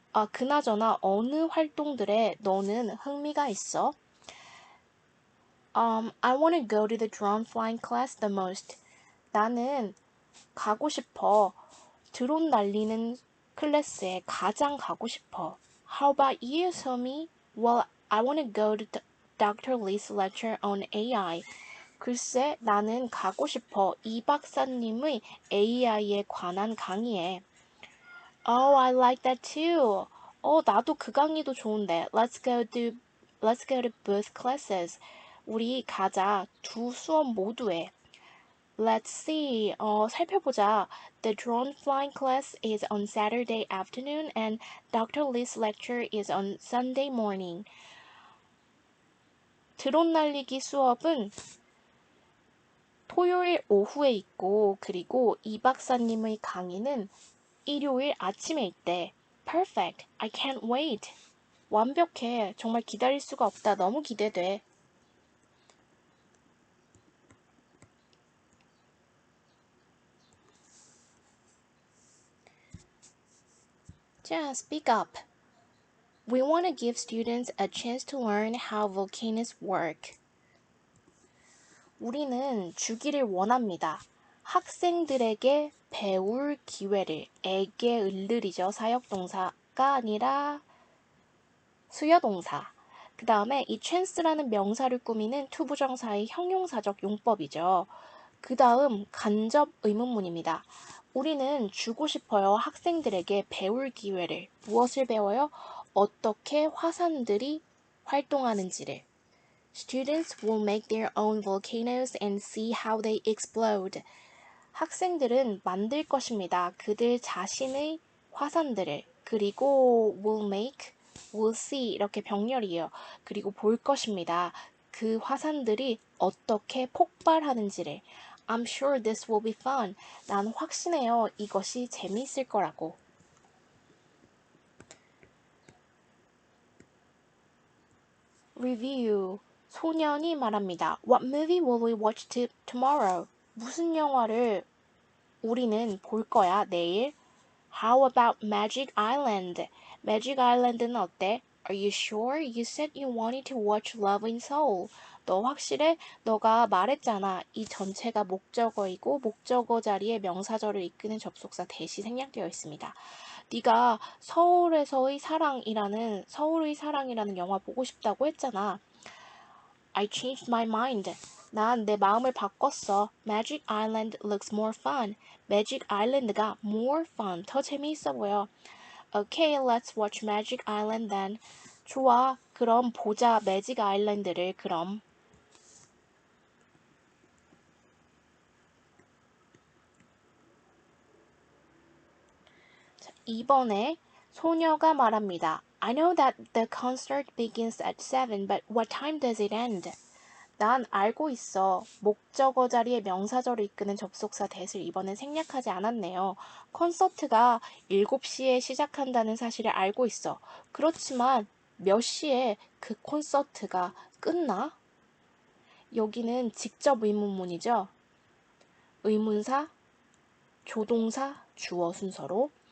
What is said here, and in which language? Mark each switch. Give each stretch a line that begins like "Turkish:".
Korean: 그나저나 어느 활동들에 너는 흥미가 있어?
English: I want to go to the drone flying class the most.
Korean: 나는 가고 싶어. 드론 날리는 클래스에 가장 가고 싶어.
English: How about you, 소미? Well, I want to go to Dr. Lee's lecture on AI.
Korean: 글쎄, 나는 가고 싶어. 이 박사님의 AI에 관한 강의에.
English: Oh, I like that too.
Korean: 나도 그 강의도 좋은데.
English: Let's go to both classes.
Korean: 우리 가자. 두 수업 모두에.
English: Let's see.
Korean: 살펴보자.
English: The drone flying class is on Saturday afternoon and Dr. Lee's lecture is on Sunday morning.
Korean: 드론 날리기 수업은 토요일 오후에 있고 그리고 이 박사님의 강의는 일요일 아침에 있대.
English: Perfect. I can't wait.
Korean: 완벽해. 정말 기다릴 수가 없다. 너무 기대돼.
English: 자, speak up. We want to give students a chance to learn how volcanoes work.
Korean: 우리는 주기를 원합니다. 학생들에게 배울 기회를. 에게 을르리죠. 사역동사가 아니라 수여동사. 그 다음에 이 chance라는 명사를 꾸미는 투부정사의 형용사적 용법이죠. 그 다음 간접 의문문입니다. 우리는 주고 싶어요. 학생들에게 배울 기회를. 무엇을 배워요? 어떻게 화산들이 활동하는지를.
English: Students will make their own volcanoes and see how they explode.
Korean: 학생들은 만들 것입니다. 그들 자신의 화산들을. 그리고 will make, will see 이렇게 병렬이에요. 그리고 볼 것입니다. 그 화산들이 어떻게 폭발하는지를.
English: I'm sure this will be fun.
Korean: 난 확신해요. 이것이 재미있을 거라고. Review. 소년이 말합니다.
English: What movie will we watch tomorrow?
Korean: 무슨 영화를 우리는 볼 거야, 내일?
English: How about Magic Island? Magic Island는 어때? Are you sure? You said you wanted to watch Love in Seoul.
Korean: 너 확실해? 너가 말했잖아. 이 전체가 목적어이고 목적어 자리에 명사절을 이끄는 접속사 대시 생략되어 있습니다. 네가 서울의 사랑이라는 영화 보고 싶다고 했잖아.
English: I changed my mind.
Korean: 난 내 마음을 바꿨어.
English: Magic Island looks more fun.
Korean: Magic Island가
English: more fun,
Korean: 더 재미있어 보여.
English: Okay, let's watch Magic Island then.
Korean: 좋아, 그럼 보자 매직 아일랜드를 그럼. 자, 2번에 소녀가 말합니다.
English: I know that the concert begins at 7, but what time does it end?
Korean: 난 알고 있어. 목적어 자리에 명사절을 이끄는 접속사 that을 이번엔 생략하지 않았네요. 콘서트가 7시에 시작한다는 사실을 알고 있어. 그렇지만 몇 시에 그 콘서트가 끝나? 여기는 직접 의문문이죠. 의문사, 조동사, 주어 순서로.